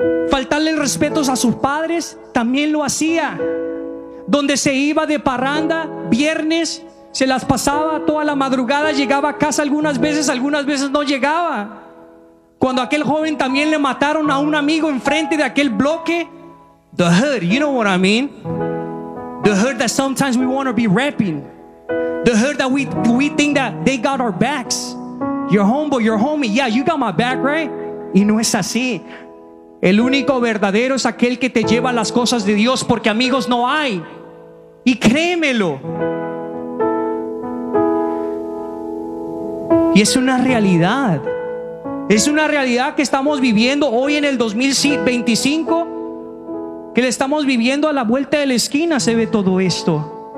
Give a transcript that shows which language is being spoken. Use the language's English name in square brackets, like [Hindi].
[Spanish] Faltarle el respeto a sus padres también lo hacía. Donde se iba de parranda, viernes, se las pasaba toda la madrugada, llegaba a casa algunas veces no llegaba. Cuando aquel joven también le mataron a un amigo enfrente de aquel bloque. [English] The hood, you know what I mean? The hood that sometimes we want to be rapping. The hood that we think that they got our backs. Your homeboy, your homie, yeah, you got my back, right? [Spanish] Y no es así. El único verdadero es aquel que te lleva las cosas de Dios, porque amigos no hay. Y créemelo. Y es una realidad. Es una realidad que estamos viviendo hoy en el 2025, que le estamos viviendo a la vuelta de la esquina, se ve todo esto.